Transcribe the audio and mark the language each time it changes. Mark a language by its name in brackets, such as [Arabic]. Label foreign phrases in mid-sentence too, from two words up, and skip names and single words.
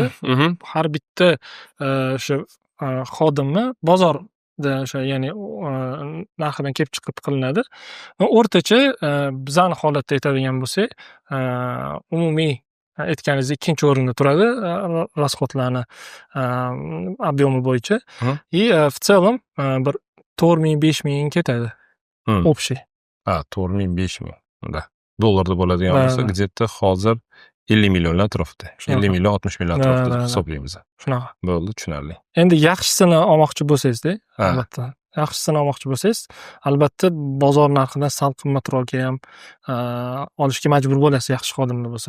[Uzbek] Har bitta o'sha xodimni bozorda o'sha ya'ni narxidan kelib chiqib qilinadi. O'rtacha bizani holatda aytadigan bo'lsak, umumiy aytganingizdek ikkinchi o'rinda turadi [Russian] расходlarni объёмi [Uzbek] bo'yicha. [Russian] В целом [Uzbek] bir 4000-5000 ketadi. Общий. 4000-5000. Da. Dollarda bo'ladigan bo'lsa, где-то hozir 50 millionlar atrofida. 50 million, 60 million atrofida hisoblaymiz. Shunaqa. Bo'ldi, tushunarli. Endi yaxshisini olmoqchi bo'lsangiz-da, albatta. yaxshisini olmoqchi bo'lsangiz, albatta bozor narxidan sal qimmatroqga ham olishga majbur bo'lasiz yaxshi xodimlar bo'lsa.